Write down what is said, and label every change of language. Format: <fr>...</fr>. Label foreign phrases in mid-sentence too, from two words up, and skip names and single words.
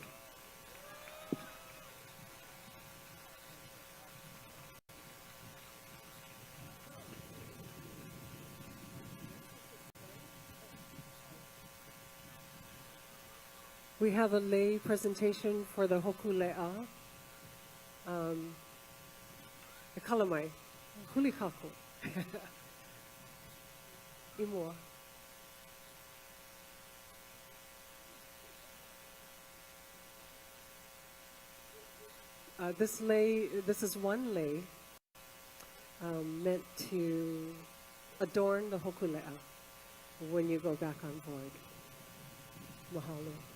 <en>We have a lay presentation for the Hokule'a.</en> <haw>E kalamai, huli kako.</haw> <en>Imua. This is one lay meant to adorn the Hokule'a when you go back on board. Mahalo.</en>